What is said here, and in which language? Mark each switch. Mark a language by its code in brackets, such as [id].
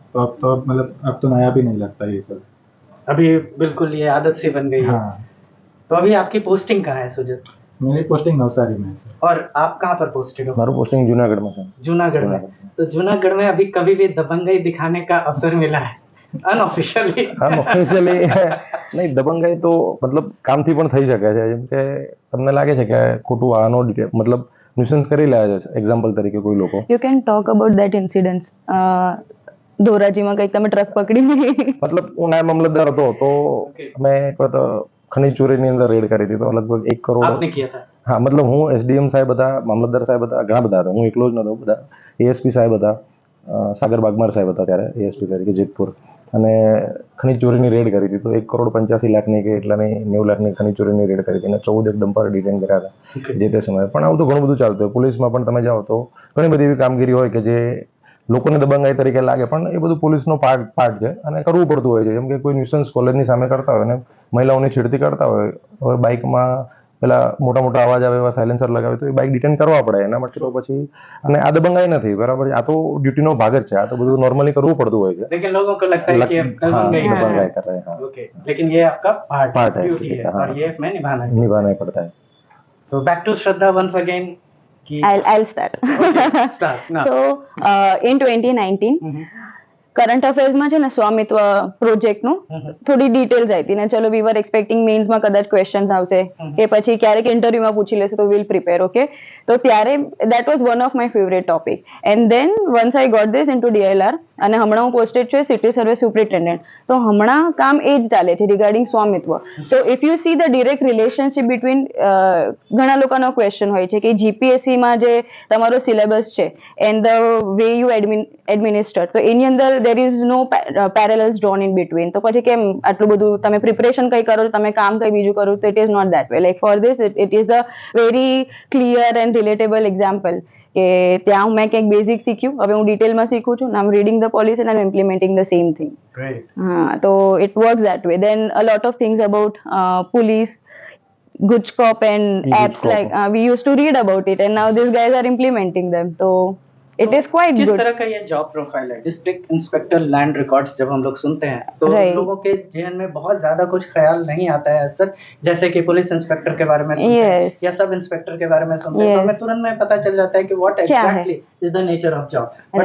[hi] तो अब मतलब अब तो नया भी नहीं लगता ये सब। अभी बिल्कुल ये आदत सी बन गई है। हाँ, तो अभी आपकी पोस्टिंग कहाँ है सुजित? मेरी पोस्टिंग नवसारी में है सर। और आप कहाँ पर पोस्टेड हो? [gu] મારું પોસ્ટિંગ જુનાગઢમાં છે. [hi] जूनागढ़ में। तो जूनागढ़ में अभी कभी भी दबंगई दिखाने का अवसर मिला है अनऑफिशियली? [gu] આમ ઓફિશિયલી નહીં, દબંગાઈ તો મતલબ કામથી પણ થઈ શકે છે. જેમ કે તમને લાગે છે કે ખોટું વાહનો મતલબ ન્યુસન્સ કરી રહ્યા છે એક્ઝામ્પલ તરીકે કોઈ લોકો. [en] You can talk about that incidents. [gu] ધોરાજીમાં કંઈક તમે ટ્રક પકડી મતલબ હું નાયબ મામલતદાર હતો તો અમે એક વખત ખનીજ ચોરીની અંદર રેડ કરી હતી, તો લગભગ 1 કરોડ. [hi] आपने किया था? [gu] હા, મતલબ હું એસડીએમ સાહેબ હતા, મામલતદાર સાહેબ હતા, ઘણા બધા હતા, હું એકલો જ નહોતો, બધા એએસપી સાહેબ હતા, સાગર બાગમાર સાહેબ હતા ત્યારે એએસપી તરીકે જેતપુર, અને ખનીજ ચોરીની રેડ કરી હતી. તો 1,85,00,000ની કે એટલાની 90,00,000ની ખનીજ ચોરીની રેડ કરી હતી અને 14 એક ડમ્પર ડિટેન કર્યા હતા જે તે સમયે. પણ આવું તો ઘણું બધું ચાલતું હોય. પોલીસમાં પણ તમે જાઓ તો ઘણી બધી એવી કામગીરી હોય કે જે લોકોને દબંગાઈ તરીકે લાગે, પણ એ બધું પોલીસનો પાર્ટ છે અને કરવું પડતું હોય છે. જેમ કે કોઈ ન્યુસન્સ કોલેજની સામે કરતા હોય ને મહિલાઓની છેડતી કરતા હોય, હવે બાઇકમાં પેલા મોટા મોટા અવાજ આવે એવા સાયલેન્સર લગાવે તો એ બાઇક ડિટેન કરવા પડે એના માટે. તો પછી અને આ દબંગાઈ નથી, બરાબર છે, આ તો ડ્યુટીનો ભાગ જ છે, આ તો બધું નોર્મલી કરવું પડતું હોય છે. [hi] लेकिन लोगों को लगता है कि अब हाँ, दबंगई है। दबंगाई कर रहे हैं, हाँ, ओके, लेकिन ये आपका पार्ट है, ड्यूटी है हाँ, और ये हमें निभाना है। निभाना ही पड़ता है. [en] तो back to Shraddha once again कि I'll start. okay, start now. [gu] So in 2019 current અફેર્સમાં છે ને સ્વામિત્વ પ્રોજેક્ટનું થોડી ડિટેલ્સ આવી હતી ને. ચલો [en] we were expecting [gu] મેઇન્સમાં કદાચ ક્વેશ્ચન્સ આવશે કે પછી ક્યારેક ઇન્ટરવ્યુમાં પૂછી લેશે તો [en] Will prepare. Okay, [gu] તો ત્યારે [en] That was one of my favourite topic. And then once I got this into DLR [gu] અને હમણાં હું પોસ્ટેડ છું [en] City service superintendent. [gu] તો હમણાં કામ એ જ ચાલે છે રિગાર્ડિંગ સ્વામિત્વ. તો [en] if you see the direct relationship between, [gu] ઘણા લોકોનો ક્વેશ્ચન હોય છે કે જીપીએસસીમાં જે તમારો સિલેબસ છે [en] and the way you administer, [gu] તો એની અંદર [en] there is no parallels drawn in between. [gu] તો પછી કેમ આટલું બધું તમે પ્રિપરેશન કઈ કરો, તમે કામ કઈ બીજું કરો? તો [en] it is not that way. Like for this it is a very clear and relatable example [gu] કે ત્યાં મેં કંઈક બેઝિક શીખ્યું, હવે હું ડિટેલમાં શીખું છું. [en] I'm reading the policy and I'm implementing the same thing. Great. [gu] હા, તો [en] it works that way. Then a lot of things about police, Guchcop and apps Guchcop. like we used to read about it and now these guys are implementing them. So it is quite [hi] किस [en] good. [hi] तरह का ये job profile है? District inspector land records जब हम लोग सुनते हैं तो [en] Right. [hi] लोगों के जहन में बहुत ज्यादा कुछ ख्याल नहीं आता है सर, जैसे कि पुलिस इंस्पेक्टर के बारे में सुनते हैं [en] Yes. [hi] या सब इंस्पेक्टर के बारे में सुनते हैं तो [en] Yes. [hi] हमें तुरंत में पता चल जाता है कि व्हाट क्या है? [en] exactly is the nature of job, but